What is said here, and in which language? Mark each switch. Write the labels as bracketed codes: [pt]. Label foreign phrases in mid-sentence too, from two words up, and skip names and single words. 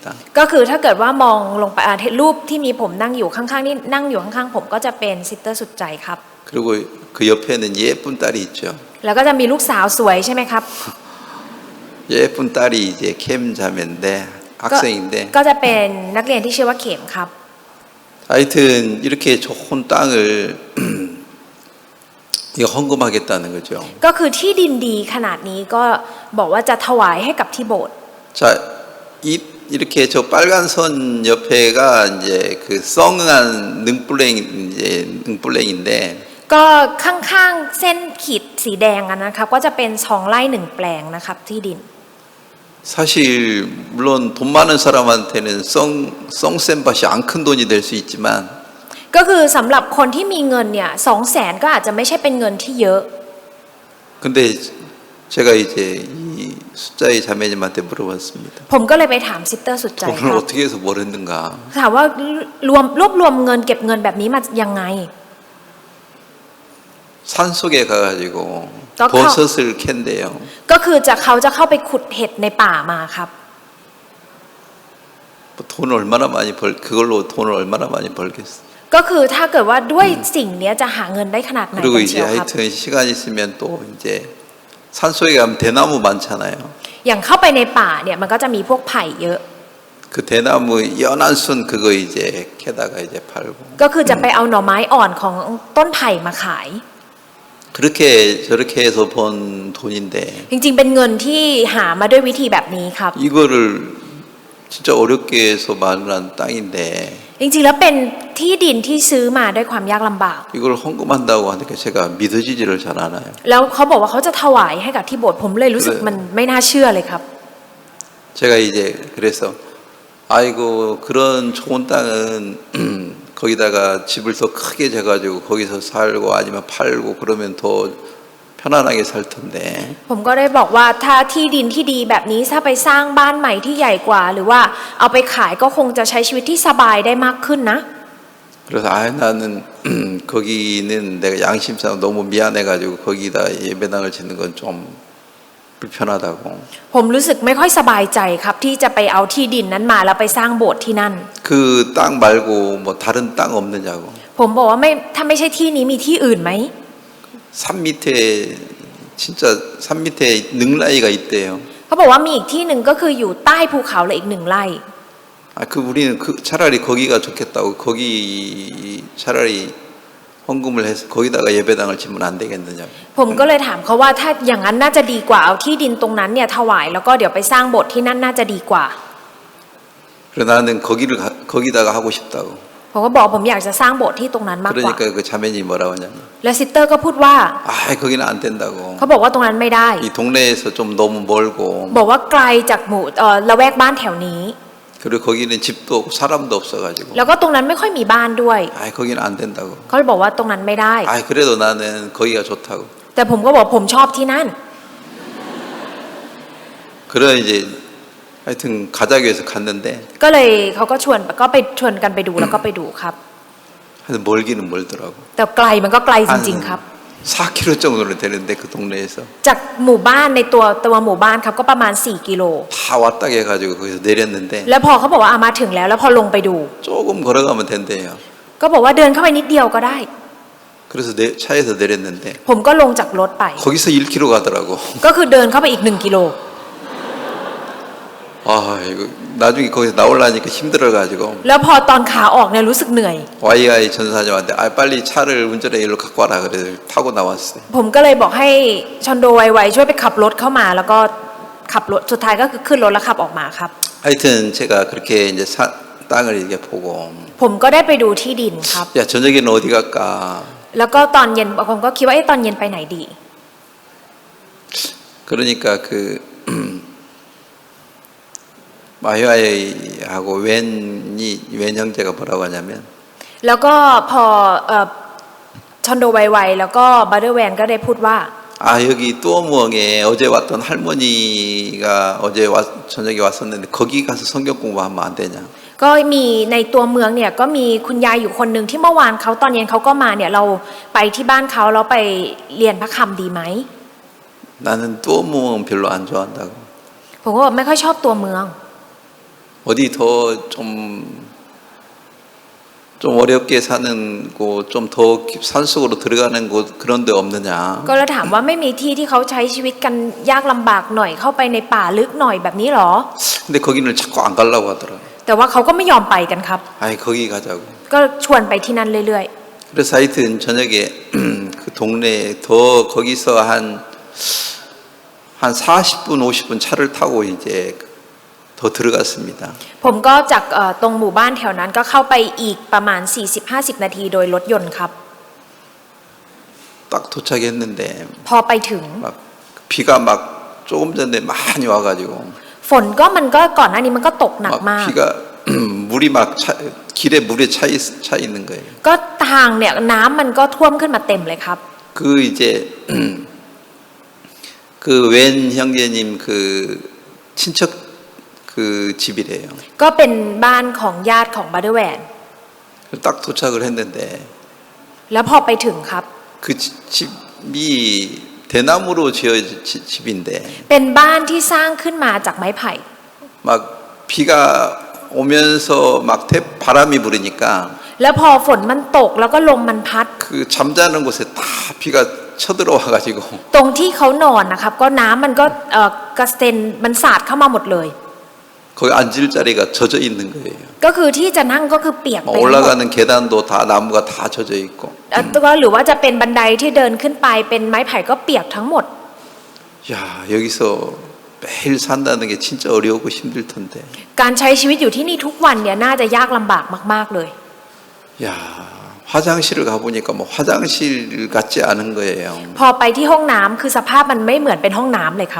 [th] ก็คือถ้าเกิดว่ามองลงไปรูปที่มีผมนั่งอยู่ข้างๆนี่นั่งอยู่ข้างๆผมก็จะเป็นซิสเตอร์สุดใจครับ [ko] 그리고 그 옆에는 예쁜 딸이 있죠. [th] แล้วก็จะมีลูกสาวสวยใช่ไหมครับ [ko] 예쁜 딸이 이제 캠 자매인데 학생인데 [th] ก็จะเป็นนักเรียนที่ชื่อว่าเข็มครับ [ko] 하여튼 이렇게 좋은 땅을 이거 헌금하겠다는 거죠. [th] ก็คือที่ดินดีขนาดนี้ก็บอกว่าจะถวายให้กับที่โบสถ์ [ko] 자, 이 이렇게 저 빨간 선 옆에가 이제 그 썽한 능블랭인데 [th] ก็ข้างๆเส้นขีดสีแดงอะนะครับก็จะเป็น2 ไร่ 1 แปลงนะครับที่ดิน [ko] 사실 물론 돈 많은 사람한테는 썽센밭이 안 큰 돈이 될 수 있지만 [th] ก็คือสำหรับคนที่มีเงินเนี่ย200,000ก็อาจจะไม่ใช่เป็นเงินที่เยอะ [ko] 근데 제가 이제 이 숫자의 자매님한테 물어봤습니다. [th] ผมก็เลยไปถามซิสเตอร์สุดใจค [ko] 돈을 [th] รับ [ko] 어떻게 해서 벌었는가? [th] ถามว่ารวบรวมเงินเก็บเงินแบบนี้มายังไง [ko] 산속에 가가지고 떡하고. 버섯을 캔대요. [th] ก็คือเขาจะเข้าไปขุดเห็ดในป่ามาครับ [ko] 돈을 얼마나 많이 그걸로 돈을 얼마나 많이 벌겠어. [th] ก็คือถ้าเกิดว่าด้วยสิ่งเนี้ยจะหาเงินได้ขนาดไหน [ko] 그리고 [th] กันเชี [ko] 이제 [th] ยวครับ [ko] 하여튼 시간 있으면 또 이제 산속에 가면 대나무 많잖아요. [th] อย่างเข้าไปในป่าเนี่ยมันก็จะมีพวกไผ่เยอะ [ko] 그 대나무 연한 순 그거 이제 캐다가 이제 팔고. [th] ก็คือจะไปเอาหน่อไม้อ่อนของต้นไผ่มาขาย [ko] 그렇게 저렇게 해서 번 돈인데 [th] จริงๆเป็นเงินที่หามาด้วยวิธีแบบนี้ครับ [ko] 이거를 진짜 어렵게 해서 마련한 땅인데 [th] จริงๆแล้วเป็นที่ดินที่ซื้อมาด้วยความยากลำบาก [ko] 이걸 헌금한다고 하니까 제가 믿어지지를 잘 않아요. [th] แล้วเขาบอกว่าเขาจะถวายให้กับที่โบสถ์ผมเลยรู้สึกมันไม่น่าเชื่อเลยครับ [ko] 제가 이제 그래서 아이고 그런 좋은 땅은 거기다가 집을 더 크게 재가지고 거기서 살고 아니면 팔고 그러면 더 편안하게 살 텐데 [th] ผมก็ได้บอกว่าถ้าที่ดินที่ดีแบบนี้ถ้าไปสร้างบ้านใหม่ที่ใหญ่กว่า หรือว่าเอาไปขายก็คงจะใช้ชีวิตที่สบายได้มากขึ้นนะ [ko] 그래서 나는 거기는 내가 양심상 너무 미안해가지고 거기다 예배당을 짓는 건 좀 불편하다고 [th] ผมรู้สึกไม่ค่อยสบายใจครับที่จะไปเอาที่ดินนั้นมาแล้วไปสร้างโบสถ์ที่นั่น [ko] 그 땅 말고 뭐 다른 땅 없느냐고 [th] ผมบอกว่าไม่ถ้าไม่ใช่ที่นี้มีที่อื่นไหม [ko] 산 밑에 진짜 산 밑에 능라이가 있대요. [th] เขาบอกว่ามีอีกที่หนึ่งก็คืออยู่ใต้ภูเขาเลยอีก1 ไร่ [ko] 아, 우리는 차라리 거기가 좋겠다고 거기 차라리 헌금을 해서 거기다가 예배당을 짓면 안 되겠느냐고. [th] ผมก็เลยถามเขาว่าถ้าอย่างนั้นน่าจะดีกว่าเอาที่ดินตรงนั้นเนี่ยถวายแล้วก็เดี๋ยวไปสร้างโบสถ์ที่นั่นน่าจะดีกว่า [ko] 그래 나는 거기다가 하고 싶다고. [th] ผมก็บอกผมอยากจะสร้างโบสถ์ที่ตรงนั้นมากกว่า [ko] 그러니까 그 자매님이 뭐라고 하냐면 [th] และซิสเตอร์ก็พูดว่า [ko] 아, 거기는 안 된다고. [th] เขาบอกว่าตรงนั้นไม่ได้ [ko] 이 동네에서 좀 너무 멀고 [th] บอกว่าไกลจากหมู่ละแวกบ้านแถวนี้ [ko] 그리고 거기는 집도 없고 사람도 없어가지고 [th] แล้วก็ตรงนั้นไม่ค่อยมีบ้านด้วย [ko] 아, 거기는 안 된다고. [th] เขาบอกว่าตรงนั้นไม่ได้ [ko] 아, 그래도 나는 거기가 좋다고. [th] แต่ผมก็บอกผมชอบที่นั่น [ko] 그래 이제 하여튼 가자고 해서 갔는데 [th] ก็เลยเขาก็ชวนกันไปดูแล้วก็ไปดูครับ [ko] 하여튼 멀기는 멀더라고. [th] แต่ไกลมันก็ไกลจริงๆครับ [ko] 4km 정도는 되는데 그 동네에서 [th] จากหมู่บ้านในตัวหมู่บ้านครับก็ประมาณ4 กิโล [ko] 다 왔다 해가지고 거기서 내렸는데 [th] แล้วพอเขาบอกว่ามาถึงแล้วแล้วพอลงไปดู [ko] 조금 걸어가면 된대요. [th] ก็บอกว่าเดินเข้าไปนิดเดียวก็ได้ [ko] 그래서 차에서 내렸는데 [th] ผมก็ลงจากรถไป [ko] 거기서 1km 가더라고. [th] ก็คือเดินเข้าไปอีก1 กิโล [ko] 아 이거 나중에 거기서 나오려니까 힘들어가지고 [th] แล้วพอตอนขาออกเนี่ยรู้สึกเหนื่อย [ko] YI 전사님한테 아 빨리 차를 운전해 일로 갖고 와라 그래서 타고 나왔어요. [th] ผมก็เลยบอกให้ชอนโดไวๆช่วยไปขับรถเข้ามาแล้วก็ขับรถสุดท้ายก็คือขึ้นรถแล้วขับออกมาครับ [ko] 하여튼 제가 그렇게 이제 땅을 이렇게 보고 [th] ผมก็ได้ไปดูที่ดินครับ [ko] 야 저녁에는 어디 갈까? [th] แล้วก็ตอนเย็นผมก็คิดว่าตอนเย็นไปไหนดี [ko] 그러니까 그 마효아이하고 웬 형제가 뭐라고 하냐면 [th] แล้วก็พอชอนโดไวๆแล้วก็บัตเตอร์แวนก็ได้พูดว่า [ko] 아 여기 뚜어무엉에 어제 왔던 할머니가 어제 저녁에 왔었는데 거기 가서 성경 공부하면 안 되냐? [th] ก็มีในตัวเมืองเนี่ยก็มีคุณยายอยู่คนหนึ่งที่เมื่อวานเขาตอนเย็นเขาก็มาเนี่ยเราไปที่บ้านเขาแล้วไปเรียนพระคำดีไหม [ko] 나는 뚜어무엉 별로 안 좋아한다고. [th] ผมก็บอกไม่ค่อยชอบตัวเมือง [ko] 어디 더 좀 어렵게 사는 곳, 좀 더 산속으로 들어가는 곳 그런 데 없느냐? [th] ก็เลยถามว่าไม่มีที่ที่เขาใช้ชีวิตกันยากลำบากหน่อยเข้าไปในป่าลึกหน่อยแบบนี้หรอ [ko] 근데 거기는 자꾸 안 가려고 하더라. [th] แต่ว่าเขาก็ไม่ยอมไปกันครับ [ko] 아이 거기 가자고. [th] ก็ชวนไปที่นั่นเรื่อย [ko] 그래서 하여튼 저녁에 그 동네에 더 거기서 한 40분 50분 차를 타고 이제 더 들어갔습니다. [th] ผมก็จากตรงหมู่บ้านแถวนั้นก็เข้าไปอีกประมาณ 40-50 นาทีโดยรถยนต์ครับ [ko] 딱 도착했는데 [th] พอไปถึง [ko] 막 비가 막 조금 전에 많이 와가지고 [th] ฝนก็มันก็ก่อนหน้านี้มันก็ตกหนัก [ko] 막 [th] มาก [ko] 비가 물이 막 길에 물에 차 있는 거예요. [th] ก็ทางเนี่ยน้ำมันก็ท่วมขึ้นมาเต็มเลยครับ [ko] 그 이제 그 웬 형제님 그 친척 그 집이래요. [th] ก็เป็นบ้านของญาติของบัตเตอร์แวน [ko] 딱 도착을 했는데 [th] แล้วพอไปถึงครับ [ko] 그 집이 대나무로 지어진 집인데 [th] เป็นบ้านที่สร้างขึ้นมาจากไม้ไผ่ [ko] 막 비가 오면서 막 바람이 불으니까 [th] แล้วพอฝนมันตกแล้วก็ลมมันพัด [ko] 그 잠자는 곳에 다 비가 쳐들어와 가지고 [th] ตรงที่เขานอนนะครับก็น้ำมันก็กระเซ็นมันสาดเข้ามาหมดเลย [ko] 거기 앉을 자리가 젖어 있는 거예요. [th] ก็คือที่จะนั่งก็คือเปียก [ko] 막 [th] ไปหมด [ko] 올라가는 계단도 다 나무가 다 젖어 있고 [th] ก็หรือว่าจะเป็นบันไดที่เดินขึ้นไปเป็นไม้ไผ่ก็เปียกทั้งหมด [ko] 야 여기서 매일 산다는 게 진짜 어려우고 힘들 텐데 [th] การใช้ชีวิตอยู่ที่นี่ทุกวันเนี่ยน่าจะยากลำบากมากๆเลย [ko] 야 화장실을 가보니까 뭐 화장실 같지 않은 거예요. [th] พอไปที่ห้องน้ำคือสภาพมันไม่เหมือนเป็นห้องน้ำเลยครับ